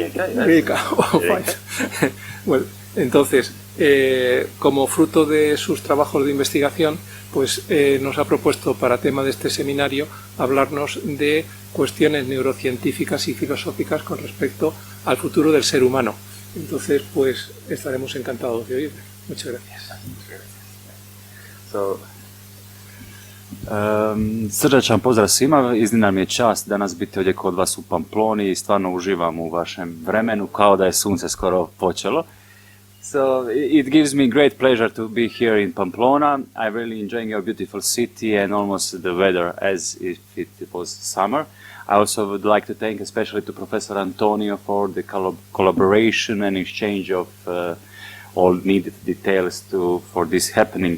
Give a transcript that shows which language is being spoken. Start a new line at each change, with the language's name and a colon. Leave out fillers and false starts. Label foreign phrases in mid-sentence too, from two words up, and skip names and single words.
Spanish: Bueno, entonces, como fruto de sus trabajos de investigación, pues nos ha propuesto para tema de este seminario hablarnos de cuestiones neurocientíficas y filosóficas con respecto al futuro del ser humano. Entonces, pues estaremos encantados de oírle. Muchas gracias.
Croatian: Srdačan pozdrav svima, iznimna mi je čast danas biti ovdje kod vas u Pamploni i stvarno uživam u vašem vremenu kao da je sunce skoro počelo.
English: So it gives me great pleasure to be here in Pamplona. I'm really enjoying your beautiful city and almost the weather as if it was summer. I also would like to thank especially to Professor Antonio for the collaboration and exchange of all needed details for this happening.